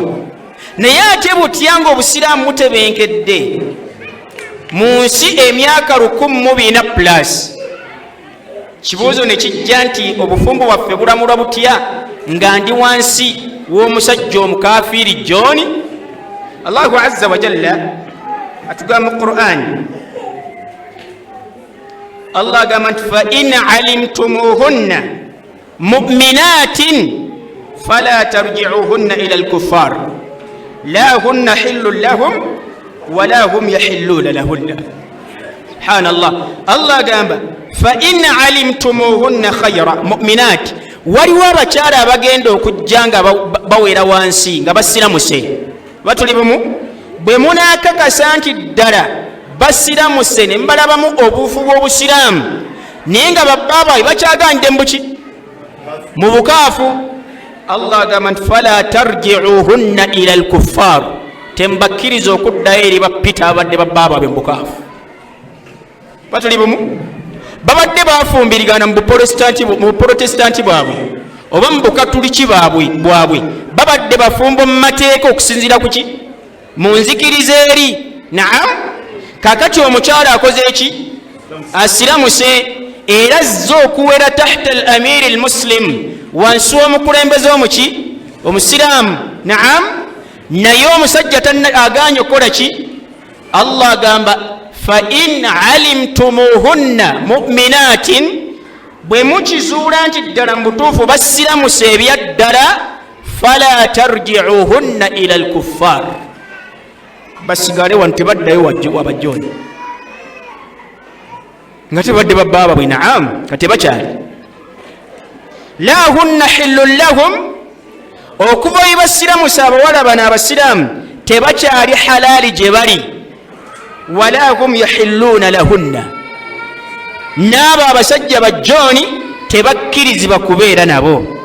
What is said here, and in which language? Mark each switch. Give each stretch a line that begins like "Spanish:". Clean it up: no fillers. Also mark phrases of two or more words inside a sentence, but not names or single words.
Ganda: Naye ate butya nga obusiraamu butebenkedde mu nsi emyaka 1400+, kibuuzo ne kijja nti obufumbo bwaffe bulamulwa butya nga ndi wansi w'omusajja omukafiri John?
Arabic: الله عز وجل
Ganda: atugamba mu Qur'an, Allah agamba nti
Arabic: فإن علمتموهن مؤمنات فلا ترجعوهن إلى الكفار لا هن حل لهم ولا هم يحلون لهن. Subhanallah. Allah agamba فإن علمتموهن خيرا مؤمنات,
Ganda: waliwo abakyala abagenda okujja nga bawera wansi nga basiramuse. Batuli bumu? Bwe munaakakasa nti ddala basiramuse ne mbalabamu obuufu bw'obusiraamu naye nga babbaabwe bakyaganidde muki mu bukaafu, Allah agamba nti
Arabic: فلا ترجعوهن إلى الكفار,
Ganda: tembakkiriza okuddayo eri bapita abadde babbaabwe mu bukaafu. Batuli bumu? Babadde bafumbirigana mu buprotestanti bwabwe oba mu bukatuliki bwabwe babadde bafumbo mu mateeka okusinziira ku ki? Mu nzikiriza eri. Naam, kakati omukyala akoze eki? Asiramuse era azze okuwera
Arabic: تحت الأمير المسلم,
Ganda: wansi w'omukulembeze omuki? Omusiraamu. Naam, naye omusajja aganye okukola ki? Allah agamba
Arabic: فإن علمتموهن مؤمنات,
Ganda: bwe mukizuula nti ddala mu butuufu basiramuse ebyaddala,
Arabic: فلا ترجعوهن إلى الكفار,
Ganda: basigale wano tebaddayo wabajjooni nga tebadde babbaabwe. Naam, kati bakyali
Arabic: لا هن حل لهم,
Ganda: okuva bwe basiramusa abawala bano abasiraamu tebakyali halaali gye bali,
Arabic: ولا هم يحلون لهن,
Ganda: n'abo abasajja bajjooni tebakkirizibwa kubeera nabo.